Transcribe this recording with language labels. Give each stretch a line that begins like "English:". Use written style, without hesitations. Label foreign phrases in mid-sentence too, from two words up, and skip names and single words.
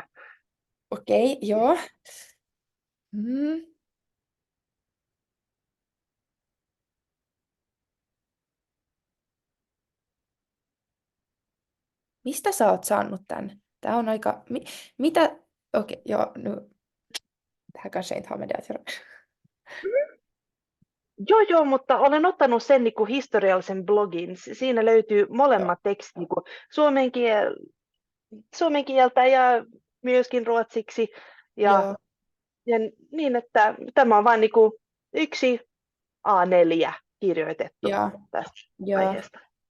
Finnish: Okei, joo. Mistä sä oot saanut tän? Tää on aika... Mitä... Okei, joo.
Swedish: Nu... Det här kanske inte har med det att göra.
Finnish: Joo, mutta olen ottanut sen historiallisen blogin. Siinä löytyy molemmat tekstit suomen kieltä ja myöskin ruotsiksi. Ja niin, että tämä on vain yksi A4 kirjoitettu tästä aiheesta.